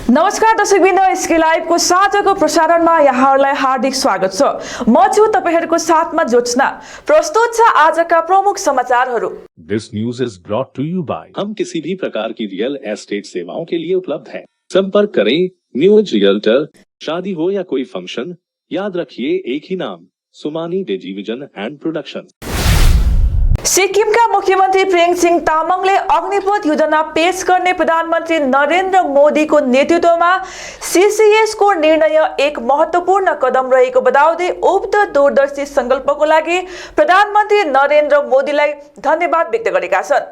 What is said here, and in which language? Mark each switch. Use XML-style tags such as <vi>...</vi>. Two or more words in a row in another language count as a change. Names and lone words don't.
<ne>नमस्कार दर्शकबिन्द, एसके लाइभको साँझको प्रसारणमा यहाँहरूलाई हार्दिक स्वागत छ। म छु तपाईहरुको साथमा जोत्सना। प्रस्तुत छ आजका प्रमुख समाचारहरू।</ne> <en>This news is brought to you by</en> <hi>हम किसी भी प्रकार की रियल एस्टेट सेवाओं के लिए उपलब्ध हैं। संपर्क करें न्यू एज रियल्टर। शादी हो या कोई फंक्शन, याद रखिए एक ही नाम, सुमानी डिजिविजन एंड प्रोडक्शन।</hi> <ne>सिक्किमका मुख्यमन्त्री प्रेमसिंह तामाङले अग्निपथ योजना पेश गर्ने प्रधानमन्त्री नरेन्द्र मोदीको नेतृत्वमा सीसीएसको निर्णय एक महत्वपूर्ण कदम रहेको बताउँदै उक्त दूरदर्शी संकल्पको लागि प्रधानमन्त्री नरेन्द्र मोदीलाई धन्यवाद व्यक्त गरेका छन्।</ne>